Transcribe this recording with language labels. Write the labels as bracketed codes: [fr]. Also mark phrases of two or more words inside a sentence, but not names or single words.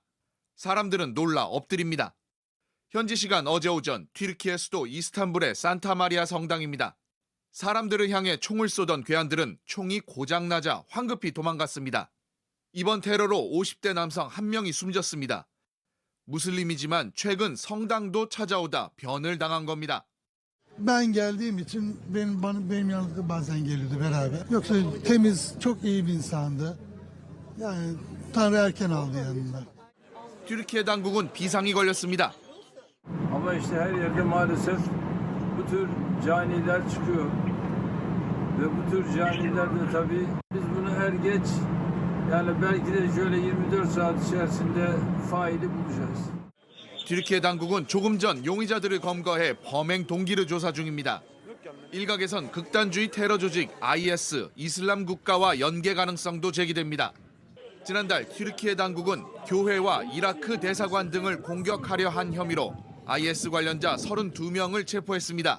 [ko] 사람들은 놀라 엎드립니다. 현지 시간 어제 오전 튀르키예 수도 이스탄불의 산타마리아 성당입니다. 사람들을 향해 총을 쏘던 괴한들은 총이 고장나자 황급히 도망갔습니다. 이번 테러로 50대 남성 1명이 숨졌습니다. 무슬림이지만 최근 성당도 찾아오다 변을 당한 겁니다. [tr] Ben geldiğim için benim yanımda bazen geliyordu beraber. Yoksa temiz, çok iyi bir insandı. Yani Tanrı erken aldı yanına. [ko] 튀르키예 당국은 비상이 걸렸습니다. [tr] Ama işte her yerde maalesef bu tür caniler çıkıyor. Ve bu tür caniler de tabii biz bunu er geç yani belki de şöyle 24 saat içerisinde faili bulacağız. [ko] 튀르키예 당국은 조금 전 용의자들을 검거해 범행 동기를 조사 중입니다. 일각에선 극단주의 테러 조직 IS, 이슬람 국가와 연계 가능성도 제기됩니다. 지난달 튀르키예 당국은 교회와 이라크 대사관 등을 공격하려 한 혐의로 IS 관련자 32명을 체포했습니다.